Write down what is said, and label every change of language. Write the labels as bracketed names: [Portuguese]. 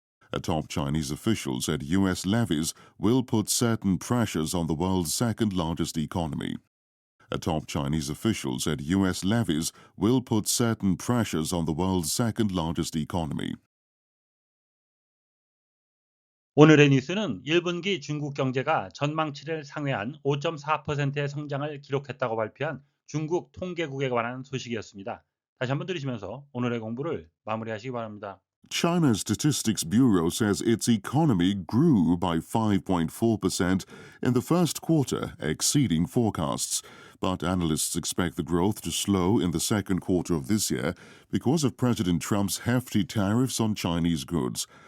[English] A top Chinese official said U.S. levies will put certain pressures on the world's second largest economy. A top Chinese official said U.S. levies will put certain pressures on the world's second largest economy. [Korean] 오늘의 뉴스는 1분기 중국 경제가 전망치를 상회한 5.4%의 성장을 기록했다고 발표한 중국 통계국에 관한 소식이었습니다. 다시 한번 들으시면서 오늘의 공부를 마무리하시기 바랍니다. [English] China's Statistics Bureau says its economy grew by 5.4% in the first quarter, exceeding forecasts. But analysts expect the growth to slow in the second quarter of this year because of President Trump's hefty tariffs on Chinese goods.